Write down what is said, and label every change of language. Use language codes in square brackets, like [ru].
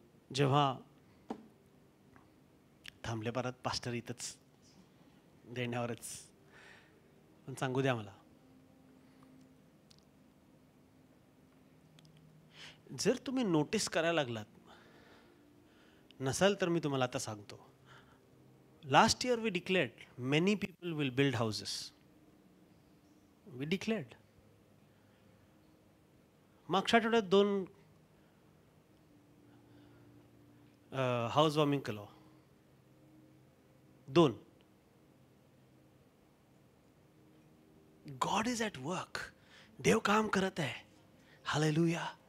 [mr] जेव्हा थांबले परत पास्टर इथंच देण्यावरच, पण सांगू द्या मला, जर तुम्ही नोटीस करायला लागलात नसाल तर मी तुम्हाला आता सांगतो. [en] Last year we declared many people will build houses. We declared. [mr] मागच्या आठवड्यात 2 हाऊस वॉर्मिंग केलं. 2. [en] God is at work. [mr] देव काम करत आहे. हालेलुया.